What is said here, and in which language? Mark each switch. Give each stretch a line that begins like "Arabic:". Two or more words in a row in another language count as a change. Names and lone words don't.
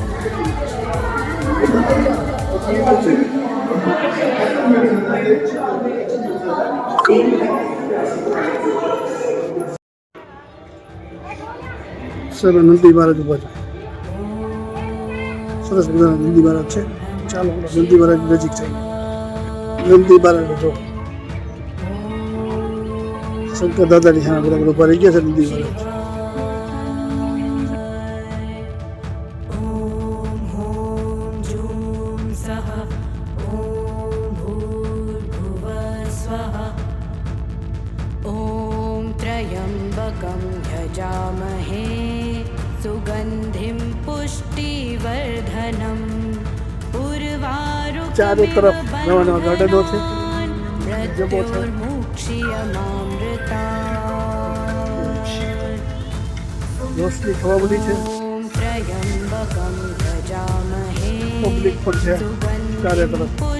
Gujarati: સર નંદી મહારાજ ઉભા છે સરસ મજાના નંદી મહારાજ છે ચાલો નંદી મહારાજ નજીક જઈએ નંદી મહારાજ જો શંકર દાદાની હા બરાબર ઉભા રહી ગયા છે નંદી મહારાજ
Sanskrit: ॐ त्र्यम्बकं यजामहे सुगन्धिं पुष्टिवर्धनम्
Gujarati: ચારો તરફ નવા નવા ગાર્ડનો છે રોશની થવા બધી છે
Sanskrit: त्र्यम्बकं यजामहे
Gujarati: પબ્લિક પણ છે ચારે તરફ